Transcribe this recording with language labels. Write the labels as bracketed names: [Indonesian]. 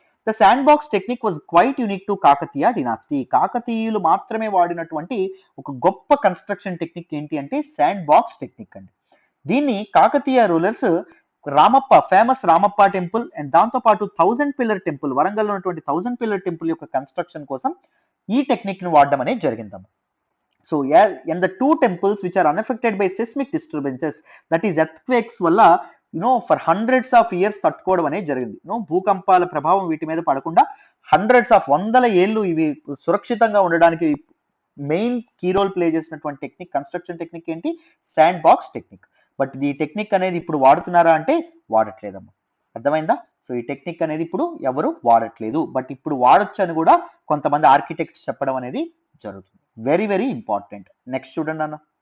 [Telugu] The sand box technique was quite unique to Kakatiya డినాసిటీ. కాకతీయులు మాత్రమే వాడినటువంటి ఒక గొప్ప కన్స్ట్రక్షన్ టెక్నిక్ ఏంటి అంటే శాండ్ బాక్స్ టెక్నిక్ అండి. దీన్ని Kakatiya rulers Ramappa, famous Ramappa temple and దాంతో పాటు 1000 పిల్లర్ టెంపుల్, వరంగల్లో ఉన్నటువంటి 1000 పిల్లర్ టెంపుల్ యొక్క కన్స్ట్రక్షన్ కోసం ఈ టెక్నిక్ ను వాడడం అనేది జరిగిందమ్మ. [English] So and the two temples which are unaffected by seismic disturbances, that is earthquakes వల్ల for hundreds of years తట్టుకోవడం అనేది జరిగింది. [Telugu] భూకంపాల ప్రభావం వీటి మీద పడకుండా వందల ఏళ్ళు ఇవి సురక్షితంగా ఉండడానికి మెయిన్ కీ రోల్ ప్లే చేసినటువంటి టెక్నిక్, కన్స్ట్రక్షన్ టెక్నిక్ ఏంటి, శాండ్ బాక్స్ టెక్నిక్. బట్ ఈ టెక్నిక్ అనేది ఇప్పుడు వాడుతున్నారా అంటే వాడట్లేదమ్మా. అర్థమైందా? సో ఈ టెక్నిక్ అనేది ఇప్పుడు ఎవరు వాడట్లేదు, బట్ ఇప్పుడు వాడొచ్చు అని కూడా కొంతమంది ఆర్కిటెక్ట్స్ చెప్పడం అనేది జరుగుతుంది. Very very important. నెక్స్ట్ చూడండి అన్న.